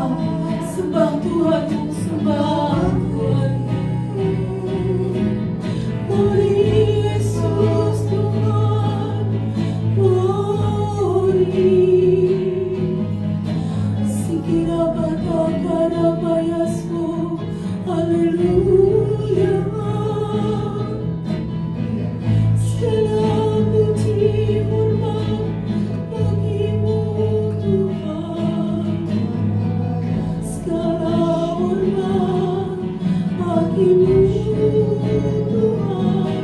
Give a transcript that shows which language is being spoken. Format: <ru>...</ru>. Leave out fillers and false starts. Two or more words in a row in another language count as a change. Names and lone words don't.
<id>Sembah Tuhan, sembah Tuhan. Mari Yesus Tuhan. Glory. Sikira bata karabayasmu. Haleluya. Segala puji hormat bagimu Tuhan. Segala hormat bagimu Tuhan.</id>